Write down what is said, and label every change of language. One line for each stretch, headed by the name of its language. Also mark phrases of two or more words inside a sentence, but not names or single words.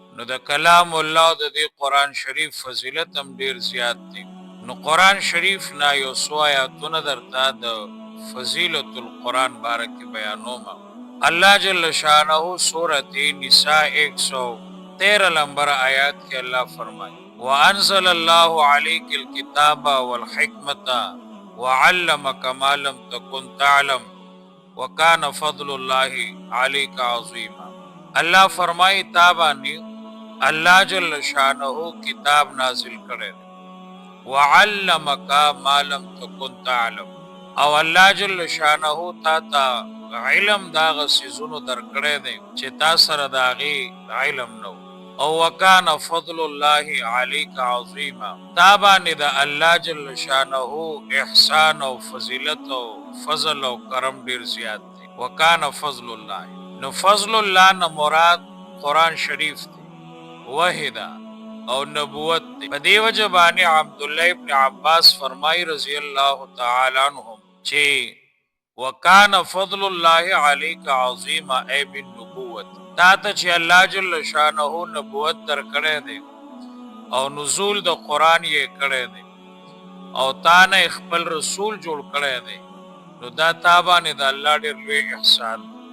Pashto: نو د کلام الله د دې قرآن شریف فضیلت هم ډیر زیات دی. نو قرآن شریف نا یو څو آیاتونه درته د
Arabic: فضیلت القرآن
Pashto: باره کې بیانوم. الله جل شانه سورۃ نساء 113 نمبر آیات کې الله فرمایي
Arabic: وانزل الله عليك الكتاب والحکمة وعلمك ما لم تكن تعلم وكان فضل الله عليك عظيما.
Pashto: الله فرمایي تا باندې الله جل شانه کتاب نازل کړی
Arabic: وعلمك ما لم تكن تعلم،
Pashto: او الله جل شانه تا علم داغه سيزونو درکړی دی چې تا سره داغي علم نو.
Arabic: او وکانا فضل الله عليك عظیما،
Pashto: تا باندې د الله جل شانه احسان او فضیلت او فضل او کرم ډیر زیات دی.
Arabic: وکانا فضل الله،
Pashto: نو فضل الله نه مراد قرآن شریف دی، وحدا او نبوت دی. په دې وجه باندې عبد الله ابن عباس فرمای
Arabic: رضی الله تعالی عنهم
Pashto: چې
Arabic: وکانا فضل الله عليك عظیما ای بالنبوت،
Pashto: تا ته چې الله جل شانه نبوت درکړی دی او نزول د قرآن یې کړی دی او تا نه خپل رسول جوړ کړی دی، نو دا تا باندې د الله ډېر لوی احسان دی.